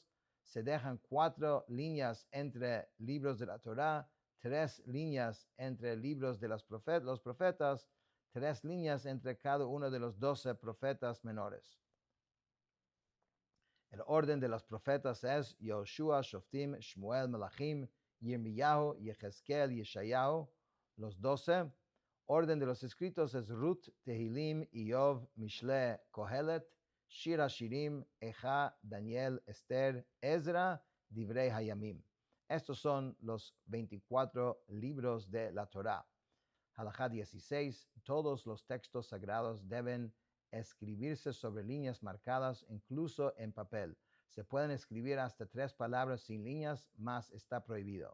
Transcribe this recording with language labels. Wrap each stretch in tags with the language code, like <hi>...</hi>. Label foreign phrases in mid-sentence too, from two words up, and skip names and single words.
<es>Se dejan 4 líneas entre libros de la Torah, 3 líneas entre libros de los profetas, 3 líneas entre cada uno de los 12 profetas menores. El orden de los profetas es Yoshua, Shoftim, Shmuel, Melachim, Yirmiyahu, Yehezkel, Yeshayahu, los 12. Orden de los escritos es Ruth, Tehilim, Iyov, Mishle, Kohelet, Shir Hashirim, Eja, Daniel, Esther, Ezra, Divrei Hayamim. Estos son los 24 libros de la Torah. Halajá 16. Todos los textos sagrados deben escribirse sobre líneas marcadas, incluso en papel. Se pueden escribir hasta 3 palabras sin líneas, mas está prohibido.</es>